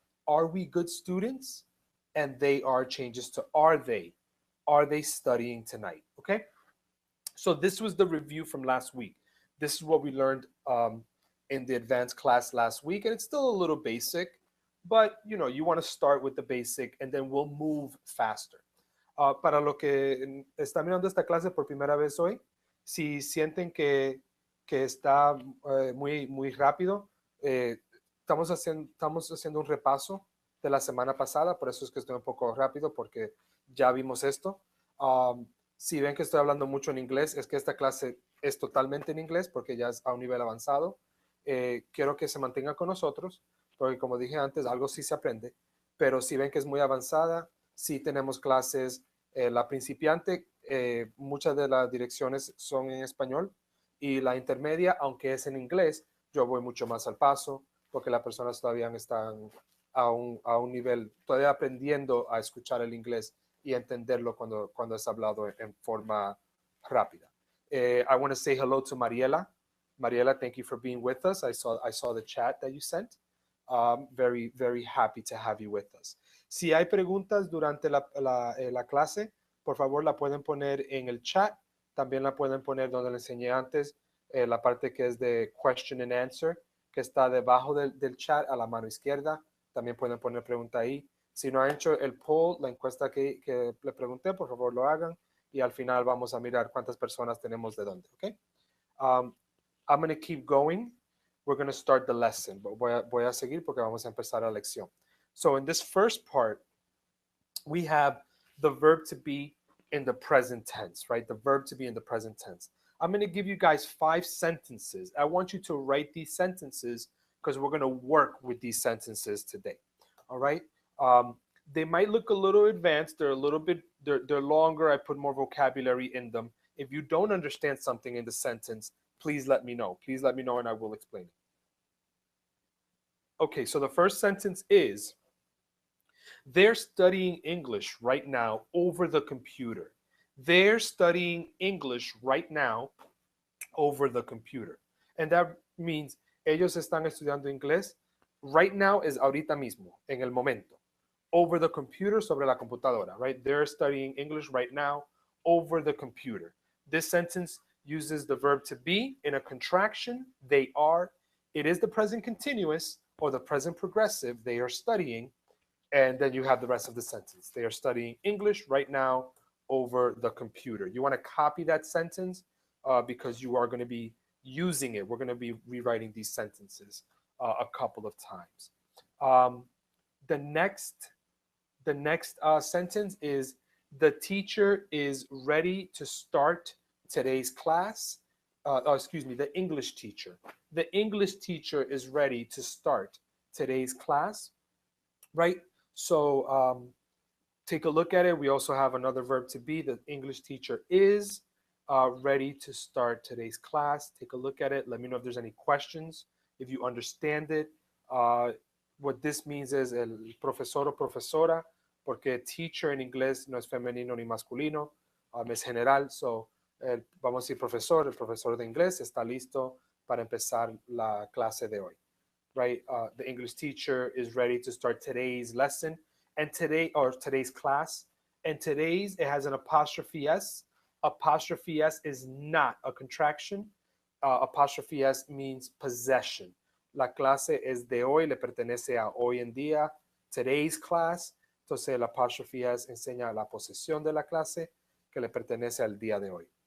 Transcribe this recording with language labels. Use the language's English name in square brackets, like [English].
[English] Are we good students? And they are changes to are they. Are they studying tonight? Okay. So this was the review from last week. This is what we learned in the advanced class last week, and it's still a little basic, but you want to start with the basic, and then we'll move faster. [Spanish] Para lo que están mirando esta clase por primera vez hoy, si sienten que está muy rápido, estamos haciendo un repaso de la semana pasada, por eso es que estoy un poco rápido, porque ya vimos esto. Si ven que estoy hablando mucho en inglés, es que esta clase es totalmente en inglés porque ya es a un nivel avanzado. Quiero que se mantengan con nosotros, porque como dije antes, algo sí se aprende, pero si ven que es muy avanzada, sí tenemos clases. La principiante, muchas de las direcciones son en español, y la intermedia, aunque es en inglés, yo voy mucho más al paso, porque las personas todavía están a un nivel, todavía aprendiendo a escuchar el inglés y entenderlo cuando es hablado en forma rápida. [English] I want to say hello to Mariela. Mariela, thank you for being with us. I saw the chat that you sent. Very, very happy to have you with us. [Spanish] Si hay preguntas durante la clase, por favor la pueden poner en el chat. También la pueden poner donde les enseñé antes, la parte que es de [English] question and answer, [Spanish] que está debajo del chat a la mano izquierda. También pueden poner pregunta ahí. Si no han hecho el poll, la encuesta que le pregunté, por favor lo hagan, y al final vamos a mirar cuántas personas tenemos de dónde. Okay? [English] I'm going to keep going. We're going to start the lesson, but [Spanish] voy a seguir porque vamos a empezar la lección. [English] So in this first part, we have the verb to be in the present tense, right? The verb to be in the present tense. I'm going to give you guys 5 sentences. I want you to write these sentences because we're going to work with these sentences today. All right? They might look a little advanced. They're a little bit, they're longer. I put more vocabulary in them. If you don't understand something in the sentence, please let me know. Please let me know and I will explain it. Okay, so the first sentence is, they're studying English right now over the computer. They're studying English right now over the computer. And that means [Spanish] ellos están estudiando inglés. [English] Right now is [Spanish] ahorita mismo, en el momento. [English] Over the computer, [Spanish] sobre la computadora, [English] right? They're studying English right now over the computer. This sentence uses the verb to be in a contraction. They are. It is the present continuous or the present progressive. They are studying. And then you have the rest of the sentence. They are studying English right now over the computer. You want to copy that sentence because you are going to be using it. We're going to be rewriting these sentences a couple of times. The next sentence is, the teacher is ready to start today's class. The English teacher. The English teacher is ready to start today's class, right? So take a look at it. We also have another verb to be. The English teacher is ready to start today's class. Take a look at it. Let me know if there's any questions, if you understand it. What this means is [Spanish] el profesor o profesora, porque teacher en inglés no es femenino ni masculino, es general. So vamos a decir profesor, el profesor de inglés está listo para empezar la clase de hoy. [English] Right? The English teacher is ready to start today's lesson and today's class. And today's, it has an apostrophe S. Apostrophe S is not a contraction. Apostrophe S means possession. [Spanish] La clase es de hoy, le pertenece a hoy en día. [English] Today's class. [Spanish] Entonces el apostrophe S enseña la posesión de la clase que le pertenece al día de hoy.